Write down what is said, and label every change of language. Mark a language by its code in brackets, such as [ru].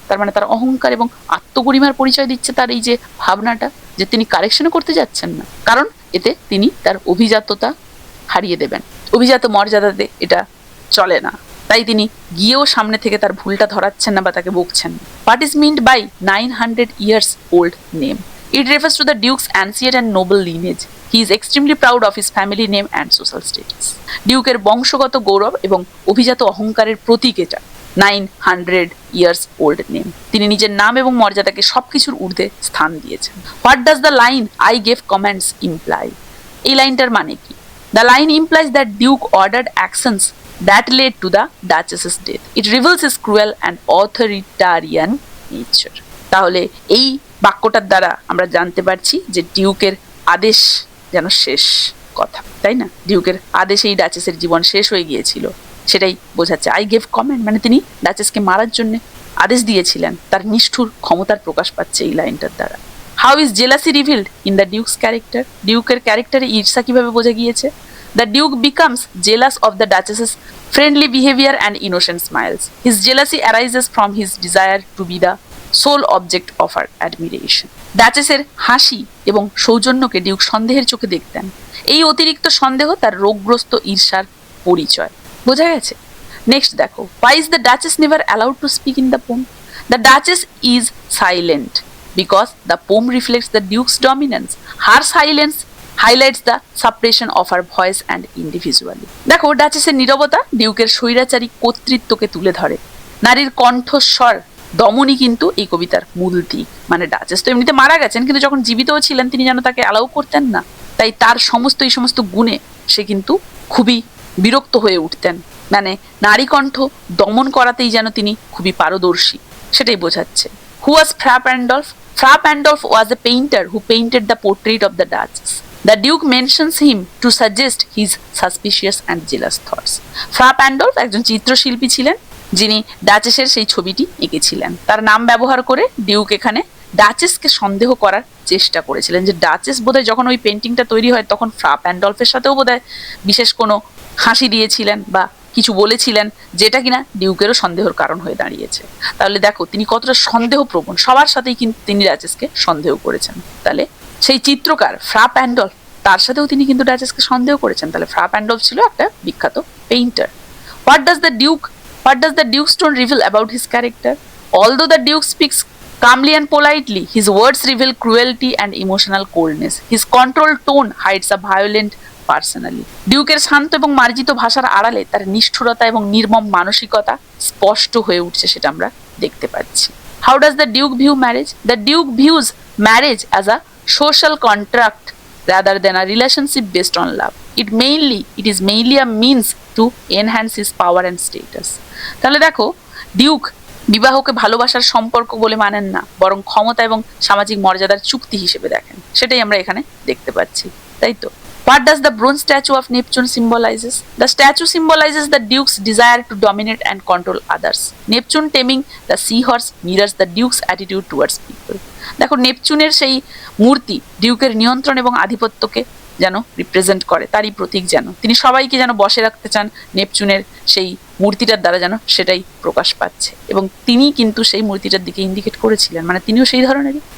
[bn] তার মানে তার অহংকার এবং আত্মগরিমার পরিচয় দিচ্ছে তার এই যে ভাবনাটা, যে তিনি কারেকশনও করতে যাচ্ছেন না, কারণ এতে তিনি তার অভিজাততা হারিয়ে দেবেন। অভিজাত মর্যাদাতে এটা চলে না, তাই তিনি গিয়েও সামনে থেকে তার ভুলটা ধরাচ্ছেন না বা তাকে বকছেন না। [en] What is meant by 900 years old name? It refers to the Duke's ancient and noble lineage. He is extremely proud of his family name and social status. [bn] ডিউকের বংশগত গৌরব এবং অভিজাত অহংকারের প্রতীক এটা [en] 900 years old name। [bn] তিনি নিজের নাম এবং মর্যাদাকে সবকিছুর ঊর্ধ্বে স্থান দিয়েছেন। [en] What does the line I gave comments imply? [bn] এই লাইনটার মানে কি? [en] The line implies that Duke ordered actions that led to the Duchess's death. It reveals his cruel and authoritarian nature. [bn] তাহলে এই বাক্যটার দ্বারা আমরা জানতে পারছি যে ডিউকের আদেশ যেন শেষ কথা, তাই না? ডিউকের আদেশেই ডাচেসের জীবন শেষ হয়ে গিয়েছিল, সেটাই বোঝাচ্ছে। আই গেভ কমেন্ট মানে তিনি ডাচেসকে মারার জন্য আদেশ দিয়েছিলেন, তার নিষ্ঠুর ক্ষমতার প্রকাশ পাচ্ছে এই লাইনটার দ্বারা। [en] How is jealousy revealed in the Duke's character? [bn] ডিউকের ক্যারেক্টারে ঈর্ষা কিভাবে বোঝা গিয়েছে? [en] The Duke becomes jealous of the Duchess's friendly behavior and innocent smiles. His jealousy arises from his desire to be the sole object of her admiration. [bn] ডাচেসের হাসি এবং সৌজন্যকে Duke সন্দেহের চোখে দেখতেন। এই অতিরিক্ত সন্দেহ তার রোগগ্রস্ত ঈর্ষার পরিচয়। বোঝা গেছে? নেক্সট দেখো, [en] why is the Duchess never allowed to speak in the poem? The Duchess is silent because the poem reflects the Duke's dominance. Her silence highlights the suppression of her voice and individually. [bn] দেখো, ডাচেসের নীরবতা ডিউকের স্বৈরাচারী কর্তৃত্বকে তুলে ধরে। নারীর কণ্ঠস্বর দমনই কিন্তু এই কবিতার মূল দিক। মানে ডাচেস তো এমনিতে মারা গেছেন, কিন্তু যখন জীবিতও ছিলেন তিনি যেন তাকে অ্যালাউ করতেন না, তাই তার এই সমস্ত গুণে সে কিন্তু খুবই বিরক্ত হয়ে উঠতেন। মানে নারী কণ্ঠ দমন করাতেই যেন তিনি খুবই পারদর্শী, সেটাই বোঝাচ্ছে। [en] Who was Fra Pandolf? Fra Pandolf was a painter who painted the portrait of the Duchess. The Duke mentions him to suggest his suspicious and jealous thoughts. [bn] ফ্রা প্যান্ডলফ একজন চিত্রশিল্পী ছিলেন যিনি ডাচেসের সেই ছবিটি এঁকেছিলেন। তার নাম ব্যবহার করে ডিউক এখানে ডাচেসকে সন্দেহ করার চেষ্টা করেছিলেন, যে ডাচেস বোধহয় যখন ওই পেন্টিংটা তৈরি হয় তখন ফ্রা প্যান্ডলফের সাথেও বোধহয় বিশেষ কোনো হাসি দিয়েছিলেন বা কিছু বলেছিলেন, যেটা কিনা ডিউকেরও সন্দেহের কারণ হয়ে দাঁড়িয়েছে। তাহলে দেখো তিনি কতটা সন্দেহপ্রবণ, সবার সাথেই কিন্তু তিনি ডাচেসকে সন্দেহ করেছেন। তাহলে সেই চিত্রকার ফ্রা প্যান্ডলফ, তার সাথেও তিনি কিন্তু ডাচেসকে সন্দেহ করেছেন। তাহলে ফ্রা প্যান্ডলফ ছিল একটা বিখ্যাত painter. [en] What does the Duke's tone reveal about his character? Although the Duke speaks calmly and politely, his words reveal cruelty and emotional coldness. His controlled tone hides a violent personality. [bn] ডিউকের শান্ত এবং মার্জিত ভাষার আড়ালে তার নিষ্ঠুরতা এবং নির্মম মানসিকতা স্পষ্ট হয়ে উঠছে, সেটা আমরা দেখতে পাচ্ছি। [en] How does the Duke view marriage? The Duke views marriage as a social contract rather than a relationship based on love. It is mainly a means to enhance his power and status. [bn] তাহলে দেখো, Duke বিবাহকে ভালোবাসার সম্পর্ক বলে মানেন না, বরং ক্ষমতা এবং সামাজিক মর্যাদার চুক্তি হিসেবে দেখেন, সেটাই আমরা এখানে দেখতে পাচ্ছি, তাই তো? [en] What does the bronze statue of Neptune symbolizes? The statue symbolizes the Duke's desire to dominate and control others. Neptune taming the seahorse mirrors the Duke's attitude towards people. [bn] দেখো, নেপচুনের সেই মূর্তি ডিউকের নিয়ন্ত্রণ এবং আধিপত্যকে যেন রিপ্রেজেন্ট করে, তারই প্রতীক যেন। তিনি সবাইকে যেন বসে রাখতে চান, নেপচুনের সেই মূর্তিটার দ্বারা যেন সেটাই প্রকাশ পাচ্ছে, এবং তিনি কিন্তু সেই মূর্তিটার দিকে ইন্ডিকেট করেছিলেন, মানে তিনিও সেই ধরনেরই।